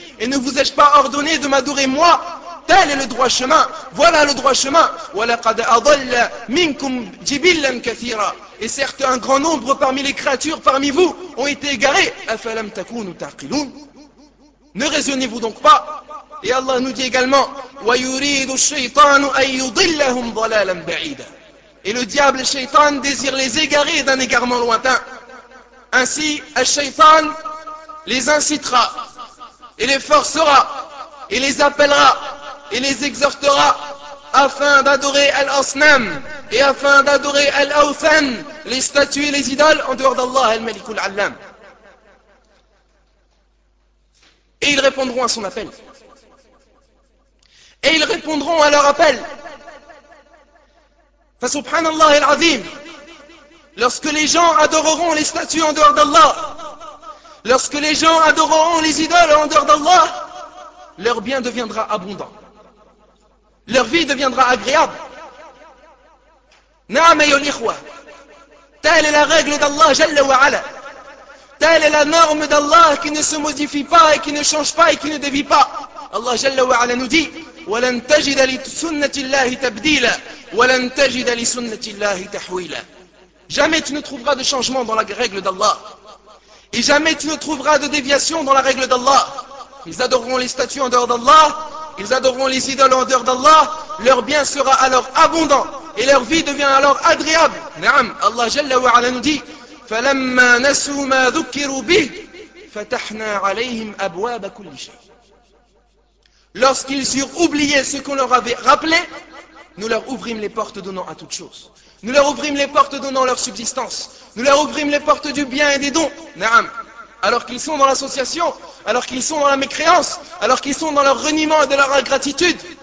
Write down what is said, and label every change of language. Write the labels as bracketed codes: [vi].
[fr] Et ne vous ai-je pas ordonné de m'adorer moi? Tel est le droit chemin. Voilà le droit chemin. [ar] وَلَقَدْ أَضَلَّ مِنْكُمْ جِبِلًا كَثِيرًا. [fr] Et certes, un grand nombre parmi les créatures, parmi vous, ont été égarés. [ar] أَفَلَمْ تَكُونُوا تَعْقِلُونَ. [fr] Ne raisonnez-vous donc pas. Et Allah nous dit également, [ar] وَيُرِيدُ الشَّيْطَانُ أَن يُضِلَّهُمْ ضَلَالًا بَعِيدًا. [fr] Et le diable, le shaytan, désire les égarer d'un égarement lointain. Ainsi, le shaytan les incitera, et les forcera, et les appellera, et les exhortera, afin d'adorer Al-Asnam, et afin d'adorer Al-Awthan, les statues et les idoles, en dehors d'Allah, Al-Malikul Allam. Et ils répondront à son appel. Et ils répondront à leur appel. Subhanallah al-Azim. Lorsque les gens adoreront les statues en dehors d'Allah, lorsque les gens adoreront les idoles en dehors d'Allah, leur bien deviendra abondant. Leur vie deviendra agréable. [ar] Na'am ayol ikhwa. [fr] Telle est la règle d'Allah Jalla wa Ala. Telle est la norme d'Allah qui ne se modifie pas et qui ne change pas et qui ne dévie pas. [ar] Allah Jalla wa Ala [fr] nous dit, [ar] وَلَن تَجِدَ لِسُنَّةِ اللَّهِ تَبْدِيلًا وَلَن تَجِدَ لِسُنَّةِ اللَّهِ تَحْوِيلًا. [fr] Jamais tu ne trouveras de changement dans la règle d'Allah. Et jamais tu ne trouveras de déviation dans la règle d'Allah. Ils adoreront les statues en dehors d'Allah, ils adoreront les idoles en dehors d'Allah, leur bien sera alors abondant et leur vie devient alors agréable. [ar] Naam, Allah Jalla wa Ala [fr] nous dit, [ar] فَلَمَّا نَسُوا مَا ذُكِّرُوا بِهِ فَتَحْنَا عَلَيْهِمْ أَبْوَابَ كُلِّ شَيْءٍ. [fr] Lorsqu'ils eurent oublié ce qu'on leur avait rappelé, nous leur ouvrîmes les portes donnant à toutes choses. Nous leur ouvrîmes les portes donnant leur subsistance. Nous leur ouvrîmes les portes du bien et des dons. Naam. Alors qu'ils sont dans l'association, alors qu'ils sont dans la mécréance, alors qu'ils sont dans leur reniement et de leur ingratitude.